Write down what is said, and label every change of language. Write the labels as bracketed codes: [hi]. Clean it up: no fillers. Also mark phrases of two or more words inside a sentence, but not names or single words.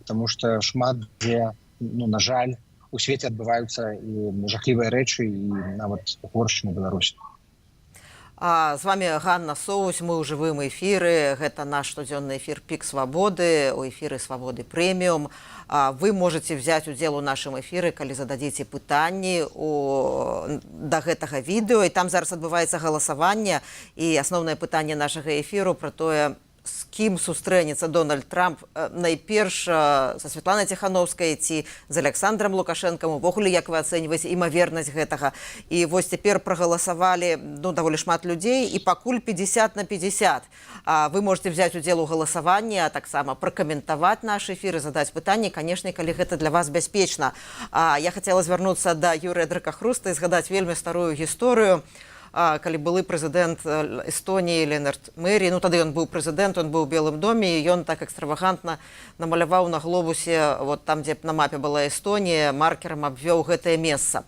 [be] Таму што шмат дзе, на жаль, у свеце адбываюцца і жахлівыя рэчы, і нават горш на Беларусі. З вами Ганна Соусь, мы ў жывым эфіры. Гэта наш штодзённы эфір «Пік свабоды», у эфіры «Свабоды прэміум». [ru] Вы можете взять [be] удзел у нашым эфіры, калі зададзіце пытанні да гэтага відэо. І там зараз адбываецца галасаванне. І асноўнае пытанне нашага эфіру пра тое, з кім сустрэнецца Дональд Трамп найперш са Святланай Ціхановскай ці з Александром Лукашэнкам. Увогуле, як вы ацэньваеце імавернасць гэтага? І вось цяпер прагаласавалі даволі шмат людзей, і пакуль 50/50. [ru] Вы можете взять [be] удзел у галасаванні, а таксама пракаментаваць наш эфір і задаць пытанні, канешне, калі гэта для вас бяспечна. Я хацела звярнуцца да Юрыя Дракахруста і згадаць вельмі старую гісторыю. Калі былы прэзідэнт Эстоніі Ленард Мэрі, тады ён быў прэзідэнт, ён быў у Белым доме, і ён так экстравагантна намаляваў на глобусе, там, дзе на мапе была Эстонія, маркерам абвёў гэтае месца.